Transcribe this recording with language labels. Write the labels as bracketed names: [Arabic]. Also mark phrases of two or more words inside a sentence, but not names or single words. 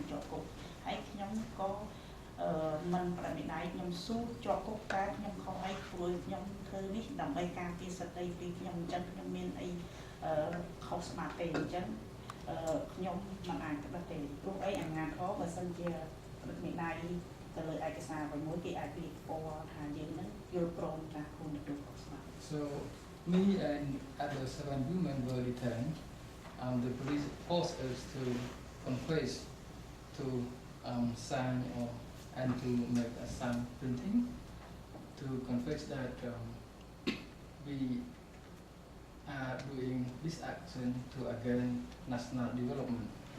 [Khmer] ជាប់គុកហើយខ្ញុំក៏មិនបដិមេដៃខ្ញុំស៊ូជាប់គុកតែខ្ញុំខុសអីព្រោះខ្ញុំធ្វើនេះដើម្បីការពារសិទ្ធិពីខ្ញុំអញ្ចឹងខ្ញុំមានអីខុសស្មារតីអញ្ចឹងខ្ញុំមិនអាចបដិទេព្រោះអីអាញាធរបើសិនជាបដិមេដៃទៅលើឯកសារអ្វីមួយគេអាចពីពណ៌ថាយើងនឹងយល់ព្រមថាខ្លួនទទួលខុសស្មារតី [English] So me and other 7 women were detained. The police forced us to confess, to sign and to make a sign printing, to confess that we are doing this action to against national development.